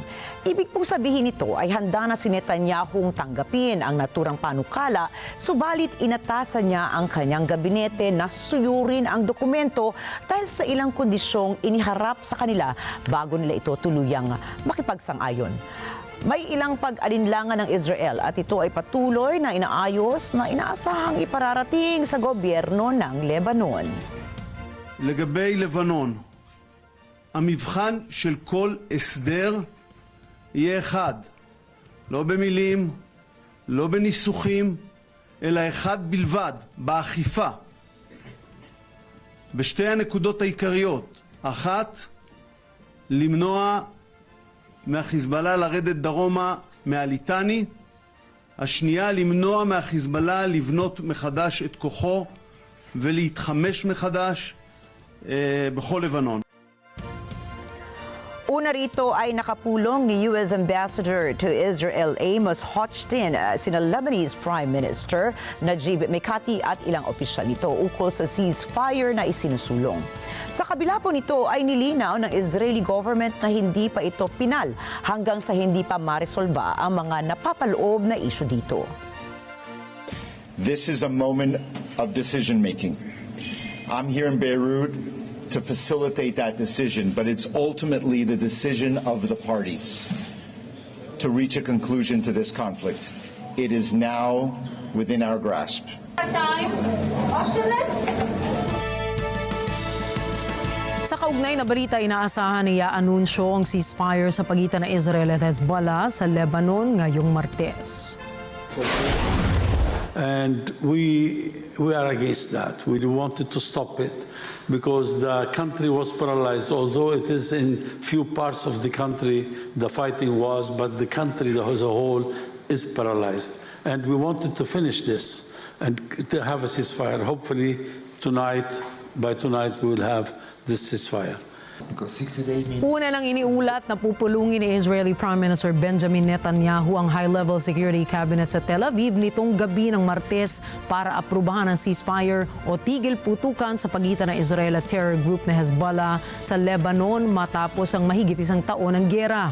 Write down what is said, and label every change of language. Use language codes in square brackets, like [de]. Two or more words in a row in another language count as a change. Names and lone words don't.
[tl] Ibig pong sabihin nito ay handa na si Netanyahu tanggapin ang naturang panukala, subalit inatasan niya ang kanyang gabinete na suyurin ang dokumento dahil sa ilang kondisyong iniharap sa kanila bago nila ito tuluyang makipagsang-ayon. May ilang pag-alinlangan ng Israel at ito ay patuloy na inaayos na inaasahang ipararating sa gobyerno ng Lebanon. [he] לגבי לבנון, המבחן של כל הסדר יהיה אחד, לא במילים, לא בניסוחים, אלא אחד בלבד, באכיפה. בשתי הנקודות העיקריות, אחת, למנוע מהחיזבאללה לרדת דרומה מהליטני, השנייה למנוע מהחיזבאללה לבנות מחדש את כוחו ולהתחמש מחדש בכל לבנון. [tl] Una rito ay nakapulong ni U.S. [en] Ambassador to Israel Amos Hochstein [tl] sina [en] Lebanese Prime Minister Najib Mikati [tl] at ilang opisyal nito ukol sa ceasefire na isinusulong. Sa kabila po nito ay nilinaw ng [en] Israeli government [tl] na hindi pa ito pinal hanggang sa hindi pa maresolba ang mga napapaloob na isyu dito. [en] This is a moment of decision-making. I'm here in Beirut to facilitate that decision, but it's ultimately the decision of the parties to reach a conclusion to this conflict. It is now within our grasp. [tl] Sa kaugnay na balita, inaasahan niya anunsyo ang ceasefire sa pagitan ng Israel at Hezbollah sa Lebanon ngayong Martes. [en] And we are against that. We wanted to stop it because the country was paralyzed. Although it is in few parts of the country the fighting was, but the country as a whole is paralyzed. And we wanted to finish this and to have a ceasefire. Hopefully by tonight we will have this ceasefire. [tl] Una nang iniulat na pupulungin ni [en] Israeli Prime Minister Benjamin Netanyahu [tl] ang [en] high-level security cabinet [tl] sa Tel Aviv nitong gabi ng Martes para aprubahan ang ceasefire o tigil putukan sa pagitan ng Israel at [en] terror group [tl] na Hezbollah sa Lebanon matapos ang mahigit isang taon ng giyera.